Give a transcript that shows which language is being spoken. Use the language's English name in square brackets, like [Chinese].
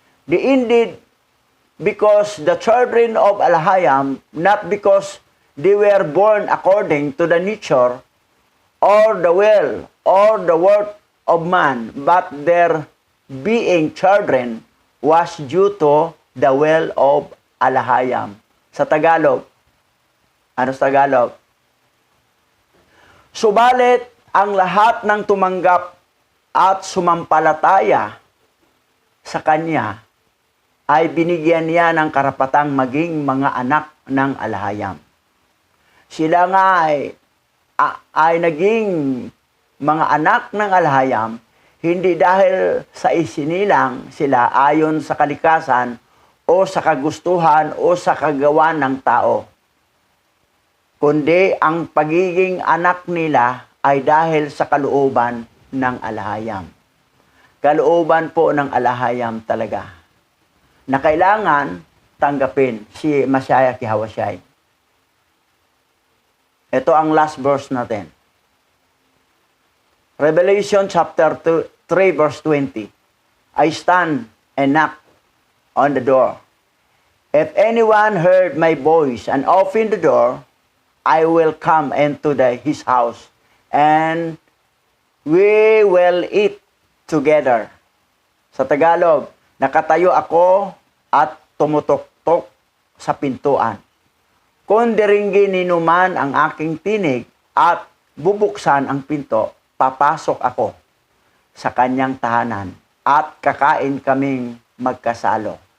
[English] Indeed, because the children of Alahayam, not because they were born according to the nature or the will or the work of man, but their being children was due to the will of Alahayam. [Filipino] Sa Tagalog, ano sa Tagalog? Subalit, ang lahat ng tumanggap at sumampalataya sa Kanya ay binigyan niya ng karapatang maging mga anak ng Alahayam. Sila nga ay naging mga anak ng Alahayam, hindi dahil sa isinilang sila ayon sa kalikasan o sa kagustuhan o sa kagawa ng tao, kundi ang pagiging anak nila ay dahil sa kalooban ng Alahayam. Kalooban po ng Alahayam talaga, na kailangan tanggapin si Mashiach Yahweh Shai. Ito ang [English] last verse [Filipino] natin. [English] Revelation chapter 3 verse 20. I stand and knock on the door. If anyone heard my voice and open the door, I will come into his house, and we will eat together. [Filipino] Sa Tagalog, nakatayo ako at tumutok-tok sa pintuan. Kung diringgin ninuman ang aking tinig at bubuksan ang pinto, papasok ako sa kanyang tahanan at kakain kaming magkasalo.